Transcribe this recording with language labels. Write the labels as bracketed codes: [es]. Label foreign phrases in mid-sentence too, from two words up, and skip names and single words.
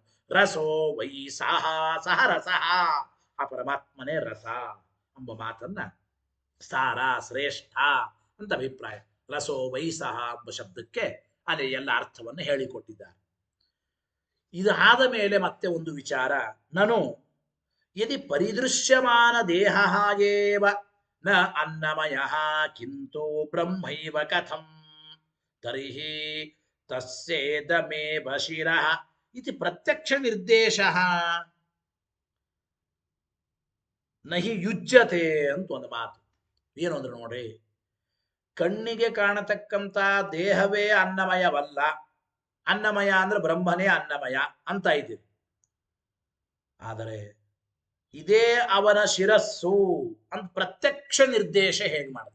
[sa] ರಸೋ ವೈ ಸಹ, ಸಹ ರಸಃ, [kn] ಆ ಪರಮಾತ್ಮನೇ ರಸ ಎಂಬ ಮಾತನ್ನ ಸಾರ, ಶ್ರೇಷ್ಠ ಅಂತ ಅಭಿಪ್ರಾಯ. [sa] ರಸೋ ವೈ ಸಹ [kn] ಎಂಬ ಶಬ್ದಕ್ಕೆ ಅಲ್ಲಿ ಎಲ್ಲ ಅರ್ಥವನ್ನು ಹೇಳಿಕೊಟ್ಟಿದ್ದಾರೆ. ಇದಾದ ಮೇಲೆ ಮತ್ತೆ ಒಂದು ವಿಚಾರ, ನಾನು [sa] ಯದಿ ಪರಿದೃಶ್ಯಮಾನ ದೇಹ ಏವ ನ ಅನ್ನಮಯ ಕಿಂತು ಬ್ರಹ್ಮೈವ ಕಥಂ ತರ್ಹಿ ತಸ್ಯೇದಮೇವ ಶಿರಃ ಇತಿ ಪ್ರತ್ಯಕ್ಷ ನಿರ್ದೇಶಃ. ನಹಿ ಯುಜ್ಯತೆ [kn] ಅಂತ ಒಂದು ಮಾತು. ಏನು ಅಂದ್ರೆ ನೋಡಿ, ಕಣ್ಣಿಗೆ ಕಾಣತಕ್ಕಂತ ದೇಹವೇ ಅನ್ನಮಯವಲ್ಲ. ಅನ್ನಮಯ ಅಂದ್ರೆ ಬ್ರಹ್ಮನೇ ಅನ್ನಮಯ ಅಂತ ಇದ್ದೀವಿ. ಆದರೆ ಇದೇ ಅವನ ಶಿರಸ್ಸು ಅಂತ ಪ್ರತ್ಯಕ್ಷ ನಿರ್ದೇಶ ಹೇಗೆ ಮಾಡ್ತಾನೆ?